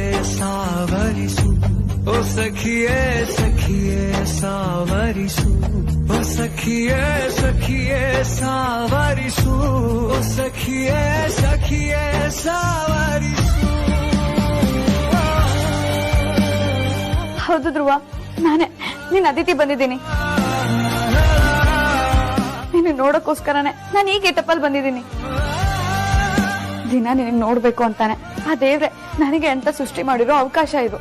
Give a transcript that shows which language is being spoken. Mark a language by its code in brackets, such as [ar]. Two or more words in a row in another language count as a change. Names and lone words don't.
[kn] सावरी सु ओ सखिए सखिए सावरी सु ओ सखिए सखिए सावरी सु ओ सखिए सखिए सावरी सु. ಹೌದು ಧ್ರುವ, ನಾನೇ ನೀನ್ ಅದಿತಿ ಬಂದಿದ್ದೀನಿ. ನೀನು ನೋಡೋಕ್ಕೋಸ್ಕರನೇ ನಾನು ಈ ಗೆಟಪ್ಪಲ್ಲಿ ಬಂದಿದ್ದೀನಿ. ದಿನ ನಿನಗೆ ನೋಡ್ಬೇಕು ಅಂತಾನೆ ಆ ದೇವ್ರೆ ನನಗೆ ಅಂತ ಸೃಷ್ಟಿ ಮಾಡಿರೋ ಅವಕಾಶ ಇದು.